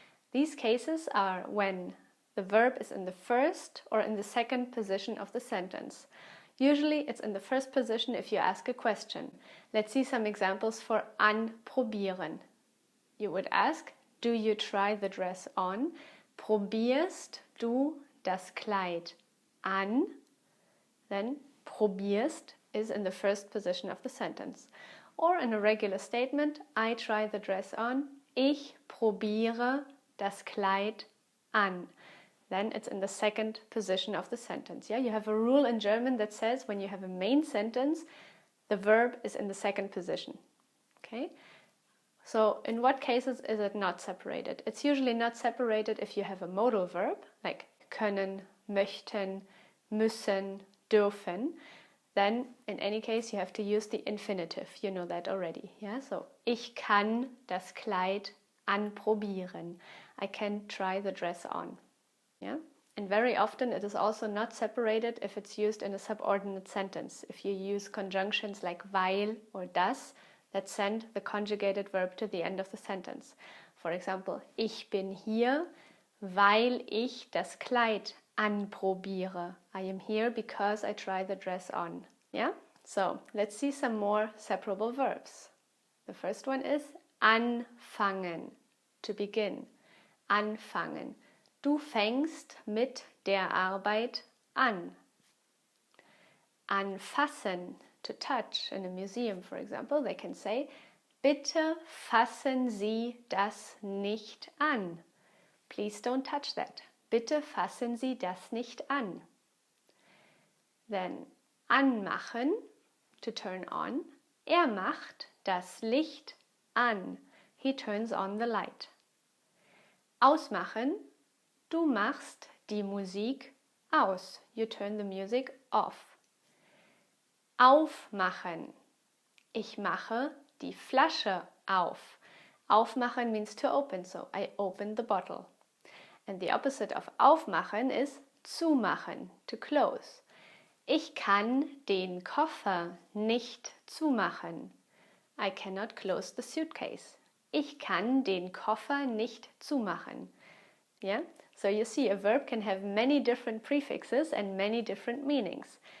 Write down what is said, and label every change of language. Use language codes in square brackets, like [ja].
[en] These cases are when the verb is in the first or in the second position of the sentence. Usually it's in the first position if you ask a question. Let's see some examples for anprobieren. You would ask, do you try the dress on? [de] Probierst du das Kleid an? [en] Then probierst is in the first position of the sentence. Or in a regular statement, I try the dress on. [de] Ich probiere das Kleid an. [en] Then it's in the second position of the sentence. Yeah, you have a rule in German that says when you have a main sentence, the verb is in the second position. Okay? So in what cases is it not separated? It's usually not separated if you have a modal verb, like können, möchten, müssen, dürfen. Then in any case you have to use the infinitive. You know that already. Yeah? [de] So ich kann das Kleid anprobieren. [en] I can try the dress on. Yeah? And very often it is also not separated if it's used in a subordinate sentence. If you use conjunctions like weil or das that send the conjugated verb to the end of the sentence. For example, [de] ich bin hier, weil ich das Kleid anprobiere. [en] I am here because I try the dress on. Yeah? So, let's see some more separable verbs. The first one is anfangen, to begin. Anfangen. [de] Du fängst mit der Arbeit an. [en] Anfassen, to touch. In a museum, for example, they can say, [de] bitte fassen Sie das nicht an. [en] Please don't touch that. [de] Bitte fassen Sie das nicht an. [en] Then, anmachen, to turn on. [de] Er macht das Licht an. [en] He turns on the light. [de] Ausmachen, du machst die Musik aus. [en] You turn the music off. Aufmachen. [de] Ich mache die Flasche auf. [en] Aufmachen means to open, so I open the bottle. And the opposite of aufmachen is zumachen, to close. [de] Ich kann den Koffer nicht zumachen. [en] I cannot close the suitcase. [de] Ich kann den Koffer nicht zumachen. [en] Yeah? So you see, a verb can have many different prefixes and many different meanings.